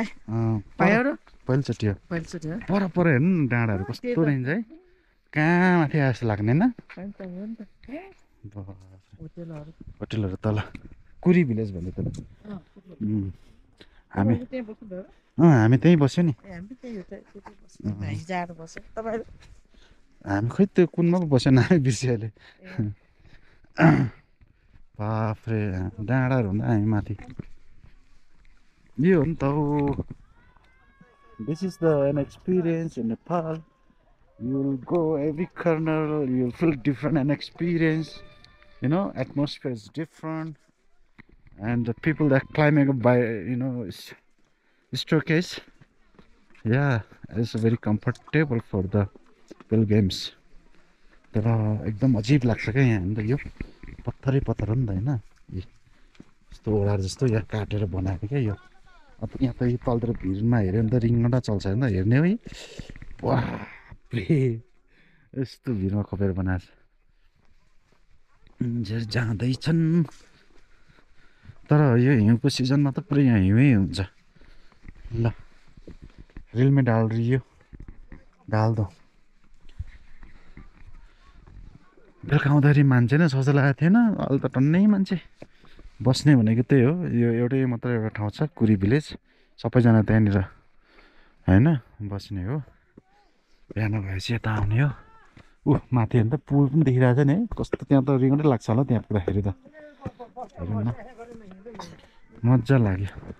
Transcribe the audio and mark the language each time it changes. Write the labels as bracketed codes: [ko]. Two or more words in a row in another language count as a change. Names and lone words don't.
[ne] पहिलोचोटि हो पर हेर्नु न डाँडाहरू कस्तो रहन्छ है कहाँ माथि आए जस्तो लाग्ने होइन होटेलहरू तल कुरी भिलेज भन्दै त हामी हामी त्यहीँ बस्यो नि हामी खोइ त्यो कुनमा पो बस्यो नामै बिर्स्यो अहिले बाफ्रे डाँडाहरू हुँदा हामी माथि यो हो नि त हौ [en] this is the an experience in Nepal you will go every corner you'll feel different an experience you know atmosphere is different and the people that climbing up by staircase yeah it's very comfortable for the pilgrims [ne] तर एकदम अजीब लाग्छ क्या यहाँ नि त यो पत्थरै पत्थर हो नि त होइन यस्तो ओडार जस्तो यहाँ काटेर बनाएको क्या यो अब यहाँ त यो तलतिर भिरमा हेऱ्यो भने त रिङ्गटा चल्छ होइन हेर्ने है यस्तो भिरमा खोपेर बनाएको छ जाँदैछन् तर यो हिउँको सिजनमा त पुरै यहाँ हिउँ हुन्छ ल [hi] रेल में डाल रही हो डाल दो [ne] बेलुका आउँदाखेरि मान्छे नै सस्तो लागेको थिएन अहिले त टन्नै मान्छे बस्ने भनेको त्यही हो यो एउटै मात्र एउटा ठाउँ छ कुरी भिलेज सबैजना त्यहाँनिर होइन बस्ने हो बिहान भएपछि यता आउने हो माथि हेर्नु त पुल पनि देखिरहेको छ नि है कस्तो त्यहाँ त रिङ्गटै लाग्छ होला त्यहाँ पुग्दाखेरि त हेरौँ न मजा लाग्यो